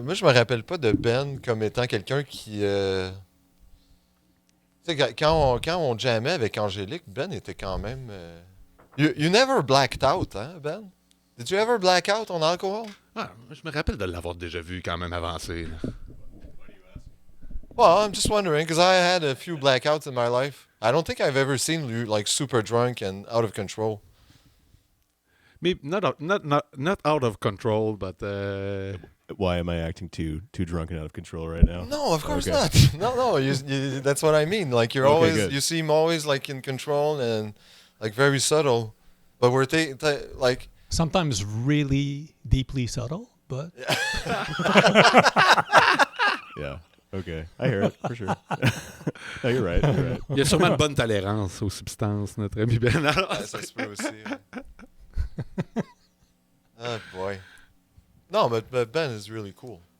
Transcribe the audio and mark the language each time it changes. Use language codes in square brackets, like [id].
[fr] Moi, je me rappelle pas de Ben comme étant quelqu'un qui... Tu sais, quand on jammait avec Angélique, Ben était quand même... [en] You never blacked out, hein, Ben? Did you ever black out on alcohol? [fr] Ah, je me rappelle de l'avoir déjà vu quand même avancé. Là. [en] Well, I'm just wondering, because I had a few blackouts in my life. I don't think I've ever seen you, like, super drunk and out of control. Maybe not out of control, but... Why am I acting too drunk and out of control right now? No, of course Okay. not. No, that's what I mean. Like, you're Okay, always... good. You seem always, like, in control and, like, very subtle. But we're, like... Sometimes really deeply subtle, but Yeah. Okay. I hear it for sure. No, you're right. You're right. [fr] Il y a sûrement une bonne tolérance aux substances, notre ami Ben. Alors, Ça se peut aussi. Ouais. Oh, boy. [en] No, but Ben is really cool.